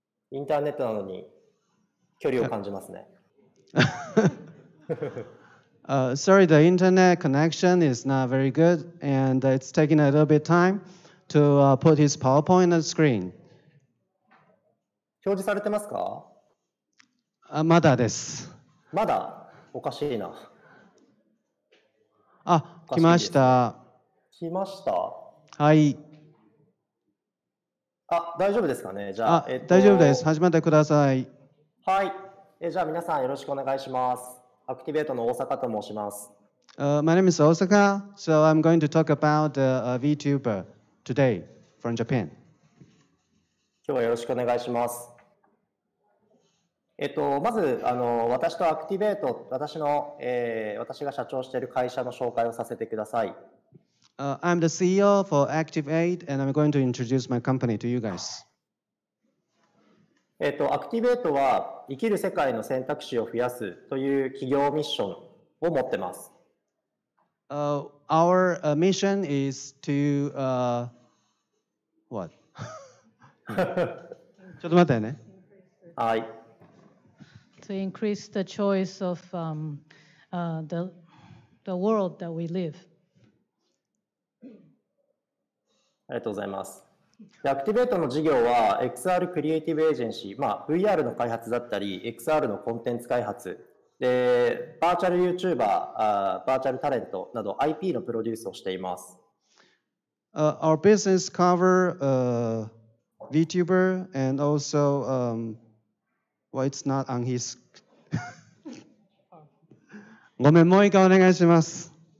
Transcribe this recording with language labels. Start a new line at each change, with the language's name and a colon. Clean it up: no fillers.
Japanese: インターネットなのに距離を感じますね。
English: Sorry, the internet connection is not very good, and it's taking a little bit time to put his PowerPoint on the screen.
Japanese: 表示されてますか？まだです。まだ？おかしいな。来ました。来ました。はい。大丈夫ですかね？じゃあ、大丈夫です。始めてください。はい。じゃあ皆さんよろしくお願いします。アクティベートの大阪と申します。
English: My name is Osaka, so I'm going to talk about a VTuber today from Japan.
Japanese: 今日はよろしくお願いします。まず私とアクティベート、私が社長している会社の紹介をさせてください。
English: I'm the CEO for Activate, and I'm going to introduce my company to you guys.
Japanese: アクティベートは生きる世界の選択肢を増やすという企業ミッションを持ってます。
English: Our mission is to what?
Japanese: ちょっと待ってね。はい。
English: To increase the choice of the world that we live.
Japanese: ありがとうございます。アクティベートの事業は XR クリエイティブエージェンシー、VR の開発だったり XR のコンテンツ開発でバーチャル YouTuber、バーチャルタレントなど IP のプロデュースをしています。
English: Our business cover VTuber and also well, it's not on his
Japanese: ごめん、もう一回お願いします。